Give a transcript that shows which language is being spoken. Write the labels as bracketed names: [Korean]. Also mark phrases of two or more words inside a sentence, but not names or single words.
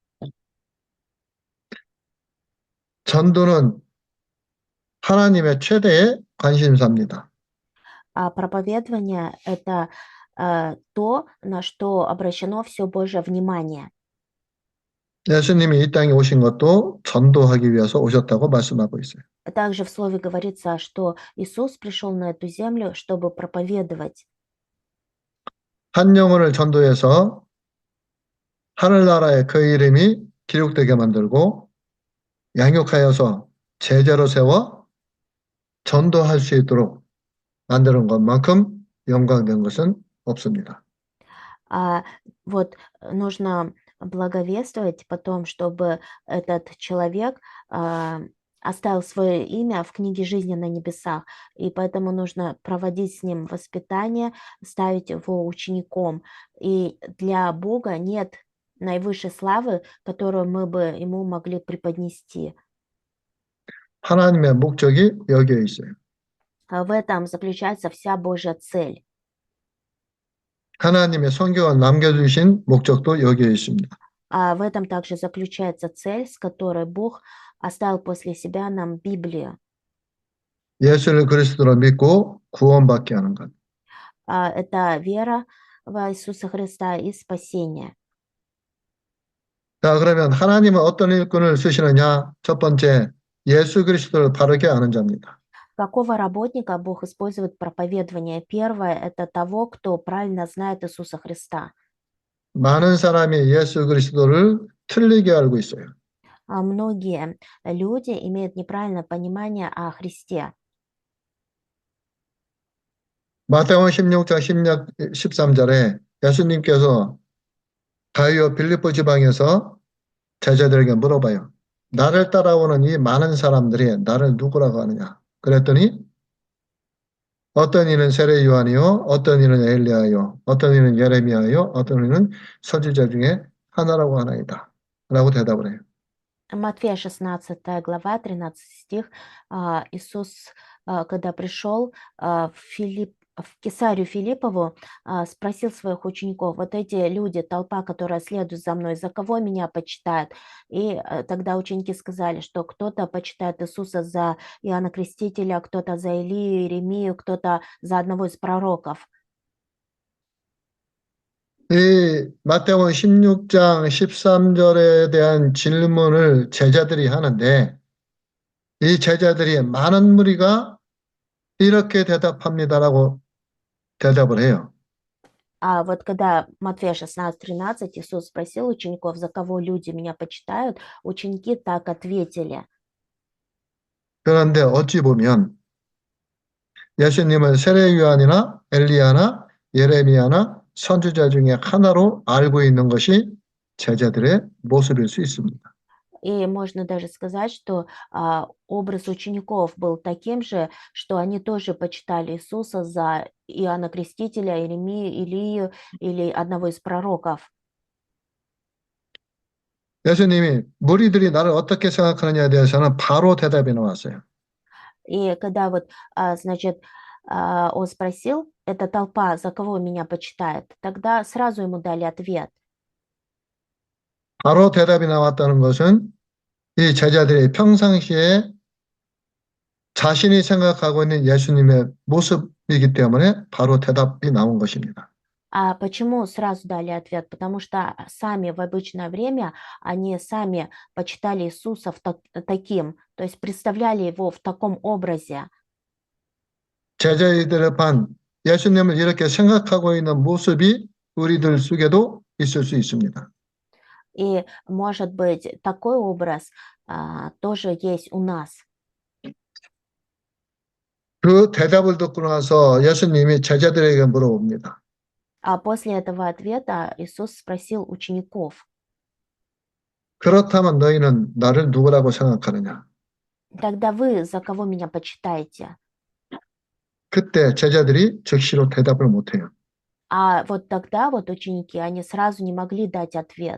[Korean] 전도는 하나님의 최대의 관심사입니다. [Russian] Проповедование– это то, на что обращено все Божье внимание. [Korean] 예수님이 이 땅에 오신 것도 전도하기 위해서 오셨다고 말씀하고 있어요. [Russian] Также в Слове говорится, что Иисус пришел на эту землю, чтобы проповедовать. [Korean] 한 영혼을 전도해서 하늘나라에 그 이름이 기록되게 만들고 양육하여서 제자로 세워 전도할 수 있도록 만드는 것만큼 영광된 것은 없습니다. [Russian] Вот нужно благовествовать потом, чтобы этот человек оставил свое имя в книге жизни на небесах, и поэтому нужно проводить с ним воспитание, ставить его учеником. И для Бога нет наивысшей славы, которую мы бы ему могли преподнести. [Korean] 하나님의 목적이 여기에 있어요. [Russian] В этом заключается вся Божья цель. [Korean] 하나님의 성경을 남겨주신 목적도 여기에 있습니다. [Russian] В этом также заключается цель, с которой Бог оставил после себя нам Библию. [Korean] 예수를 그리스도로 믿고 구원받게 하는 것. [Russian] Это вера в Иисуса Христа и спасение. [Korean] 자, 그러면 하나님은 어떤 일꾼을 쓰시느냐? 첫 번째, 예수 그리스도를 바르게 아는 자입니다. [Russian] Какого работника Бог использует проповедование? Первое– это того, кто правильно знает Иисуса Христа. [Korean] 많은 사람이 예수 그리스도를 틀리게 알고 있어요. [Russian] Многие люди имеют неправильное понимание о Христе. [Korean] 마태복음 16장 13절에 예수님께서 가이오 빌립보 지방에서 제자들에게 물어봐요. 나를 따라오는 이 많은 사람들이 나를 누구라고 하느냐? 그랬더니 어떤 이는 세례 요한이요, 어떤 이는 엘리야요, 어떤 이는 예레미야요, 어떤 이는 선지자 중에 하나라고 하나이다. 라고 대답을 해요. [Russian] Матфея 16 глава, 13 стих. Иисус, когда пришел в Кесарию Филиппову, спросил своих учеников: вот эти люди, толпа, которая следует за мной, за кого меня почитают? И тогда ученики сказали, что кто-то почитает Иисуса за Иоанна Крестителя, кто-то за Илию, Иеремию, кто-то за одного из пророков. [Korean] 이 마태복음 16장 13절에 대한 질문을 제자들이 하는데 이 제자들이 많은 무리가 이렇게 대답합니다라고 대답을 해요. [Russian] Вот когда Матфея 16:13 Иисус спросил учеников, за кого люди меня почитают, ученики так ответили. [Korean] 그런데 어찌 보면 예수님을 세례 요한이나 엘리야나 예레미야나 선지자 중에 하나로 알고 있는 것이 제자들의 모습일 수 있습니다. [Russian] И можно даже сказать, что образ учеников был таким же, что они тоже почитали Иисуса за Иоанна Крестителя, Иеремию, Илию или одного из пророков. [Korean] 예수님이 무리들이 나를 어떻게 생각하느냐에 대해서는 바로 대답이 나왔어요. [Russian] И когда вот, значит, он спросил, эта толпа, за кого меня почитает, тогда сразу ему дали ответ. [Korean] 바로 대답이 나왔다는 것은 이 제자들이 평상시에 자신이 생각하고 있는 예수님의 모습이기 때문에 바로 대답이 나온 것입니다. [Russian] А почему сразу дали ответ? Потому что сами в обычное время они сами почитали Иисуса таким, то есть представляли его в таком образе. [Korean] 제자들의 반 예수님을 이렇게 생각하고 있는 모습이 우리들 속에도 있을 수 있습니다. [Russian] И, может быть, такой образ тоже есть у нас. [Korean] 그 대답을 듣고 나서 예수님이 제자들에게 물어봅니다. [Russian] А после этого ответа Иисус спросил учеников: [Korean] 그렇다면 너희는 나를 누구라고 생각하느냐? [Russian] «Тогда вы за кого меня почитаете?» [Korean] 그때 제자들이 즉시로 대답을 못해요. [Russian] А вот тогда вот ученики, они сразу не могли дать ответ.